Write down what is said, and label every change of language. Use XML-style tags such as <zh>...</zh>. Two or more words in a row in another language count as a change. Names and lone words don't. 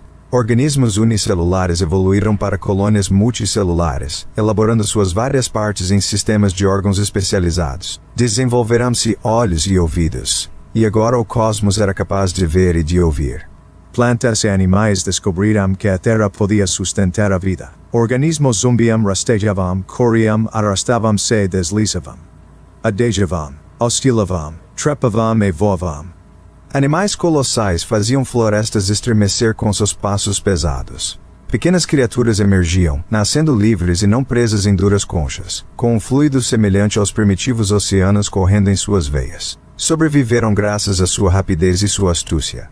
<pt>Organismos unicelulares evoluíram para colônias multicelulares, elaborando suas várias partes em sistemas de órgãos especializados. Desenvolveram-se olhos e ouvidos, e agora o cosmos era capaz de ver e de ouvir. Plantas e animais descobriram que a Terra podia sustentar a vida. Organismos zumbiam, rastejavam, corriam, arrastavam-se e deslizavam. Adejavam, oscilavam, trepavam e voavam. Animais colossais faziam florestas estremecer com seus passos pesados. Pequenas criaturas emergiam, nascendo livres e não presas em duras conchas, com um fluido semelhante aos primitivos oceanos correndo em suas veias. Sobreviveram graças à sua rapidez e sua astúcia.</pt>